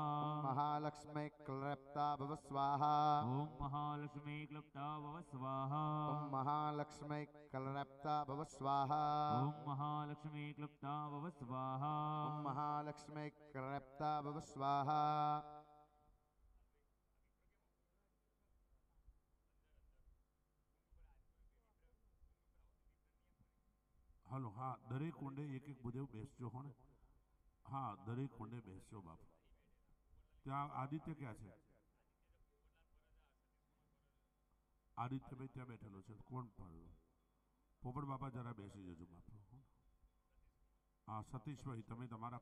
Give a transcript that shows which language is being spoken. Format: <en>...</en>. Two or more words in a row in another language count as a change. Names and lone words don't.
<sa>ओम महालक्ष्मी क्लृप्ता भव स्वाहा ओम महालक्ष्मी क्लुप्ता भव स्वाहा ओम महालक्ष्मी क्लृप्ता भव स्वाहा ओम महालक्ष्मी क्लुप्ता भव स्वाहा ओम महालक्ष्मी क्लृप्ता भव स्वाहा</sa> <gu>હલો હા દરેક કુંડે એક એક બુદેવ બેસજો હો ને હા દરેક કુંડે બેસજો બાપ ત્યાં આદિત્ય ક્યાં છે આદિત્યભાઈ ત્યાં બેઠેલો છે કોણ પડ્યો પોપટ બાપા જરા બેસી જજો બાપ હા સતીશભાઈ તમે તમારા</gu>